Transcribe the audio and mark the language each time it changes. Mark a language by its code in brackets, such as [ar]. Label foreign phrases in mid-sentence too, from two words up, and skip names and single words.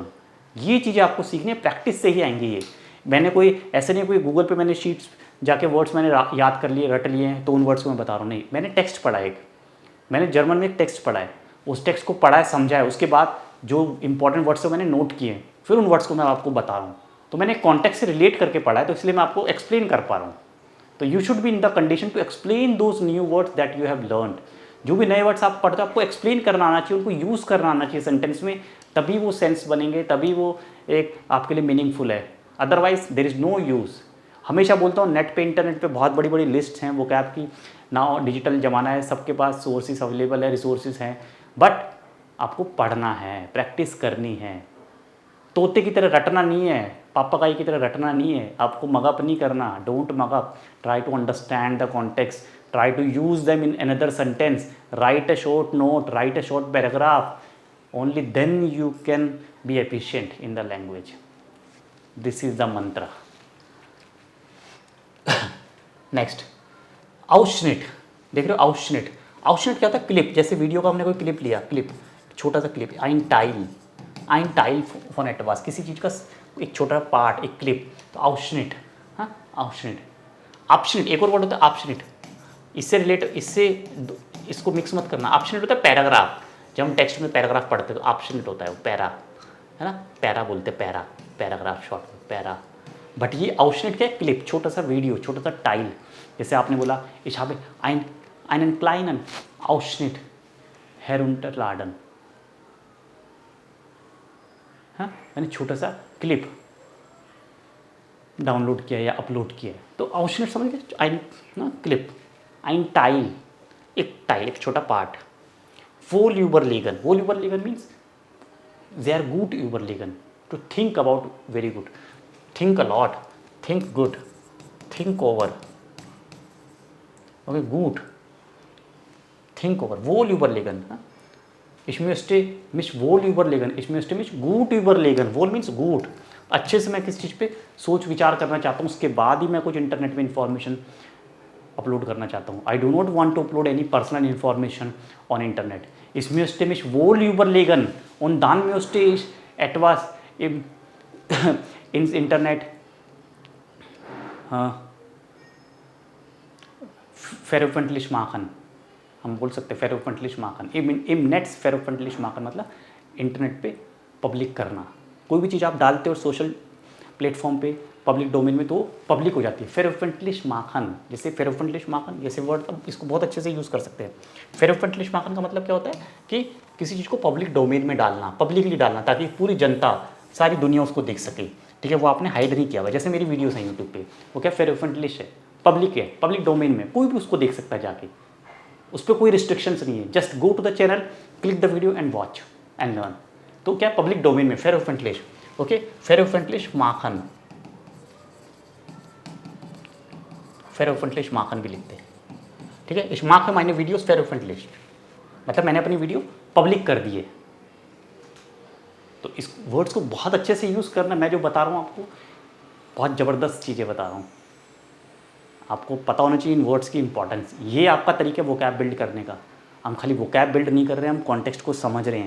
[hi] ये चीज़ें आपको सीखनी है, प्रैक्टिस से ही आएंगी ये। मैंने कोई ऐसे नहीं, कोई गूगल पे मैंने शीट्स जाके वर्ड्स मैंने याद कर लिए, रट लिए हैं, तो उन वर्ड्स को मैं बता रहा हूँ, नहीं, मैंने टेक्स्ट पढ़ा है एक, मैंने जर्मन में एक टेक्स्ट पढ़ा है, उस टेक्स्ट को पढ़ा है, समझा है, उसके बाद जो [en] important words [hi] है मैंने नोट किए हैं, फिर उन वर्ड्स को मैं आपको बता रहा हूँ। तो मैंने कॉन्टेक्स्ट से रिलेट करके पढ़ा है, तो इसलिए मैं आपको एक्सप्लेन कर पा रहा हूँ। [en] तो you should be in the condition to explain those new words that you have learned. [hi] जो भी नए वर्ड्स आप पढ़ते हो, आपको एक्सप्लेन करना आना चाहिए, उनको यूज़ करना आना चाहिए सेंटेंस में, तभी वो सेंस बनेंगे, तभी वो एक आपके लिए मीनिंगफुल है। [en] otherwise there is no use. [hi] हमेशा बोलता हूँ, नेट पे, इंटरनेट पे बहुत बड़ी बड़ी लिस्ट हैं वोकैब की, ना डिजिटल ज़माना है, सबके पास [en] sources available [hi] है, रिसोर्सेज हैं, बट आपको पढ़ना है, प्रैक्टिस करनी है। तोते की तरह रटना नहीं है, पापागाई की तरह रटना नहीं है, आपको मगअप नहीं करना, [en] don't mug up, try to understand the context, try to use them in another sentence, write a short note, write a short paragraph, only then you can be efficient in the language. This is the mantra. Next, [de] Ausschnitt, [hi] देख रहे हो, [de] Ausschnitt, Ausschnitt [hi] क्या होता है, क्लिप, जैसे वीडियो का हमने कोई क्लिप लिया, क्लिप, छोटा सा क्लिप, [de] ein Teil von etwas, [hi] किसी चीज़ का एक छोटा पार्ट, एक क्लिप, तो Ausschnitt, हाँ, [de] Ausschnitt, Abschnitt, [hi] एक और वर्ड होता है Abschnitt, इससे रिलेट, इसको मिक्स मत करना। ऑप्शनेट होता है पैराग्राफ, जब हम टेक्स्ट में पैराग्राफ पढ़ते हैं तो ऑप्शनेट होता है वो पैरा, है ना, पैरा बोलते हैं, पैराग्राफ शॉर्ट में पैरा। बट ये ऑप्शनेट क्या है, क्लिप, छोटा सा वीडियो, छोटा सा टाइल, जैसे आपने बोला [de] ich habe einen kleinen Ausschnitt herunterladen, [hi] हाँ, मैंने छोटा सा क्लिप डाउनलोड किया या अपलोड किया, तो ऑप्शनेट समझ गए, ना क्लिप, [de] ein Teil, [hi] एक छोटा पार्ट। [de] Wohlüberlegen, Wohlüberlegen means sehr gut überlegen, [en] to think about very good, think a lot, think good, think over, okay, gut, think over, [de] Wohlüberlegen, ich möchte mich wohlüberlegen, ich möchte mich gut überlegen, wohl [en] means good, [hi] अच्छे से मैं किसी चीज़ पे सोच विचार करना चाहता हूँ, उसके बाद ही मैं कुछ इंटरनेट में [en] information upload [hi] करना चाहता हूँ। [en] I do not want to upload any personal information on internet. [de] Ich möchte mich wohl überlegen und dann möchte ich etwas ins Internet veröffentlicht machen, [hi] हम बोल सकते हैं [de] veröffentlicht machen, im Netz veröffentlicht machen [hi] मतलब इंटरनेट पे पब्लिक करना। कोई भी चीज़ आप डालते हो [en] social platform [hi] पे, [en] public domain [hi] में, तो पब्लिक हो जाती है। [de] veröffentlicht machen, [hi] जैसे [de] veröffentlicht machen, [hi] जैसे वर्ड, अब इसको बहुत अच्छे से यूज़ कर सकते हैं। [de] veröffentlicht machen [hi] का मतलब क्या होता है कि किसी चीज़ को [en] public domain [hi] में डालना, पब्लिकली डालना, ताकि पूरी जनता, सारी दुनिया उसको देख सके, ठीक है, वो आपने हाइड नहीं किया हुआ। जैसे मेरी वीडियोस हैं यूट्यूब पे, वो क्या veröffentlicht है, पब्लिक है, [en] public domain [hi] में, कोई भी उसको देख सकता है जाके, उस पर कोई रिस्ट्रिक्शंस नहीं है, [en] just go to the channel, click the video and watch and learn. [hi] तो क्या [en] public domain [hi] में veröffentlicht, ओके, [de] veröffentlicht machen, veröffentlicht machen [hi] भी लिखते हैं, ठीक है। [de] ich mache meine Videos veröffentlicht, [hi] मतलब मैंने अपनी वीडियो पब्लिक कर दी है। तो इस वर्ड्स को बहुत अच्छे से यूज़ करना। मैं जो बता रहा हूँ आपको, बहुत ज़बरदस्त चीज़ें बता रहा हूँ, आपको पता होना चाहिए इन वर्ड्स की इंपॉर्टेंस। ये आपका तरीका है वोकैब बिल्ड करने का। हम खाली वोकैब बिल्ड नहीं कर रहे हैं, हम कॉन्टेक्स्ट को समझ रहे हैं।